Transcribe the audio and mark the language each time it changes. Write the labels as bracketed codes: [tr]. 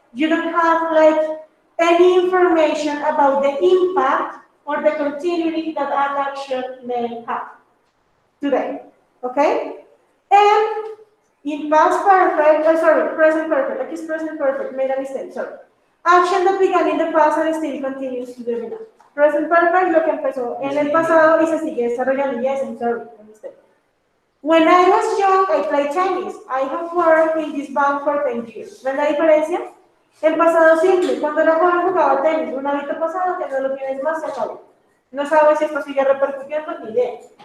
[en] You don't have like any information about the impact or the continuity that an action may have today. Okay? And in past perfect, present perfect. Like it's present perfect, made a mistake, sorry. Action that began in the past and still continues to develop. [es] Present perfect, lo que empezó en el pasado y se sigue desarrollando. [en] Yes, I'm sorry, a mistake. When I was young, I played tennis. I have worked in this bank for 10 years. [es] ¿Ven la diferencia? El pasado simple, cuando era joven jugaba tenis, un hábito pasado que no lo tienes más, se acabó. No sabes si esto sigue repercutiendo, ni idea.